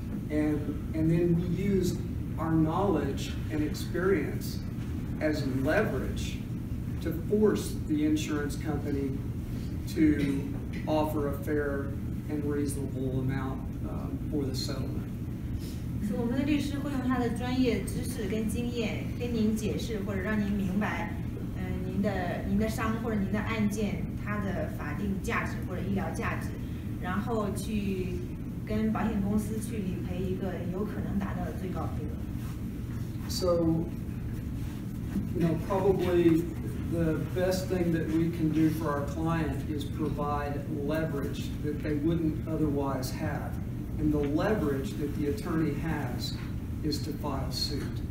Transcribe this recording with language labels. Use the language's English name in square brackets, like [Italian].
[English] And then we use our knowledge and experience as leverage to force the insurance company to offer a fair and reasonable amount for the settlement. [Chinese] 所以我们的律师会用他的专业知识跟经验跟您解释，或者让您明白，您的伤或者您的案件它的法定价值或者医疗价值，然后去跟保险公司去理赔一个有可能达到的最高赔额。 [English] So, probably the best thing that we can do for our client is provide leverage that they wouldn't otherwise have. And the leverage that the attorney has is to file suit.